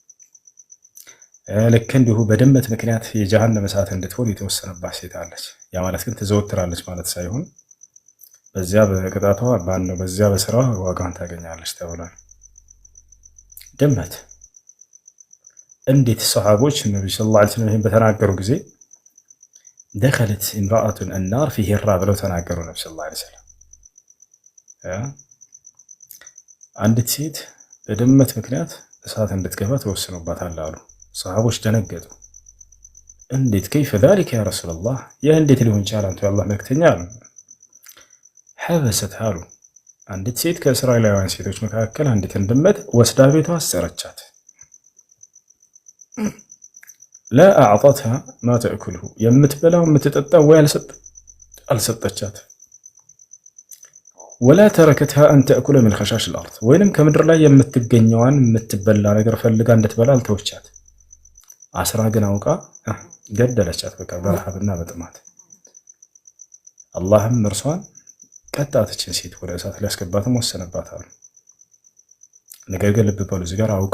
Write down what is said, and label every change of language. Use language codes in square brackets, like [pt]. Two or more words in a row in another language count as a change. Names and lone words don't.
[am] ልክ እንዲሁ በድመት ምክንያት የጀሃነም እሳት እንድትሆን የተወሰነባት ሴት አለች። ያ ማለት ግን ትዘወትራለች ማለት ሳይሆን በዚያ በቅጣቷ ባለው በዚያ በስራዋ ዋጋን ታገኛለች ተብሏል። ድመት እንዴት ሰሃቦች ነብዩ [ar] صلى الله عليه وسلم [am] ይሄን በተናገሩ ጊዜ [ar] دخلت امرأة النار في هرة [am] ብለው ተናገሩ። ነብዩ [ar] صلى الله عليه وسلم [am] አንዲት ሴት በድመት ምክንያት እሳት እንድትገባ ተወስኖባታል አሉ። ሰሃቦች ደነገጡ። እንዴት [ar] كيف ذلك يا رسول الله [am] ይህ እንዴት ሊሆን ይችላል አንተ የአላህ መልእክተኛ አሉ። حبست አሉ አንዲት ሴት ከእስራኤላውያን ሴቶች መካከል አንዲትን ድመት ወስዳ ቤቷ አሰረቻት። [ar] لا أعطتها ما تأكله [am] የምትበላው የምትጠጣው ወይ አልሰጠቻት። [ar] ولا تركتها أن تأكل من خشاش الأرض [am] ወይንም ከምድር ላይ የምትገኘዋን የምትበላ ነገር ፈልጋ እንድትበላ አልተወቻት። አስራ ግን አውቃ ገደለቻት። በቃ በረሃብና በጥማት አላህም እርሷን ቀጣተችን ሴት ወደ እሳት ሊያስገባትም ወሰነባታል። ነገር ግን ልብ በሉ እዚህ ጋር አውቃ